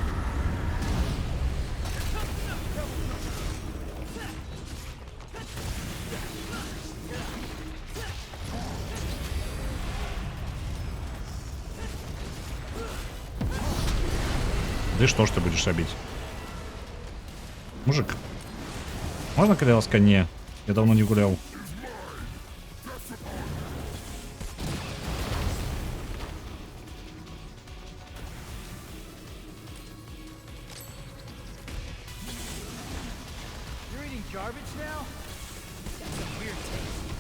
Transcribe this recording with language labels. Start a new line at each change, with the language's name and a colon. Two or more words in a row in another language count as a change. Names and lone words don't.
Belarusian: Ды што ж ты будзеш рабіць? Мужик, можна, калі ласка, не? Я давно не гуляў.
English: You're eating garbage now? That's a weird taste.